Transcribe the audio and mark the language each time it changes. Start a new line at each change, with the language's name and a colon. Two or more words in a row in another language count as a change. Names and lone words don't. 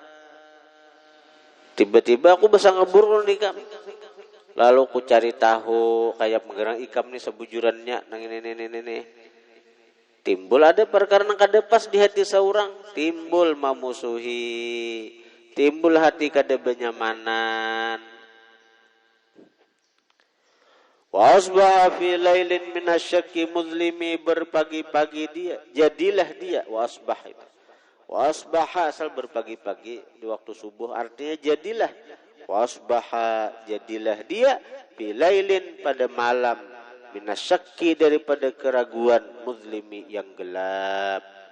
Banjar: Tiba-tiba aku bersangka buruk non ikam. Lalu aku cari tahu kayak menggerang ikam ni sebujurannya nang ini. Timbul ada perkara nang kada pas di hati seorang, timbul memusuhi, timbul hati kada benyamanan.
Arabic: وأصبح في ليل من الشك مظلم,
Banjar: berpagi-pagi dia, jadilah dia,
Arabic: وأصبح
Banjar: asal berpagi-pagi di waktu subuh, artinya jadilah,
Arabic: وأصبح
Banjar: jadilah dia,
Arabic: في ليل
Banjar: pada malam, minasyakki daripada keraguan, muzlimi yang gelap.